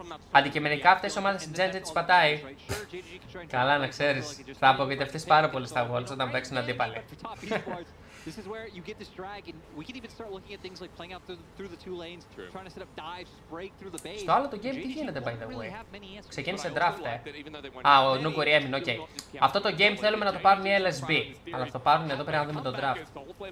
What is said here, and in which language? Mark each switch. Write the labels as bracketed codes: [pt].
[el] Αντικειμενικά αυτές οι ομάδες στην Gen Z τις πατάει. Καλά να ξέρεις, θα απογοητευτείς πάρα πολύ στα Worlds όταν παίξουν αντίπαλοι. [en] This is where you get this drag, and we can even start looking at things like playing out through the two lanes, trying to set up dives, break through the base. [el] Στο άλλο το game τι γίνεται, [en] by the way. [el] Ξεκίνησε draft, ο Νούγκορι έμεινε, οκ. Αυτό το game θέλουμε να το πάρουν οι LSB. Αλλά το πάρουν εδώ, πρέπει να δούμε το draft.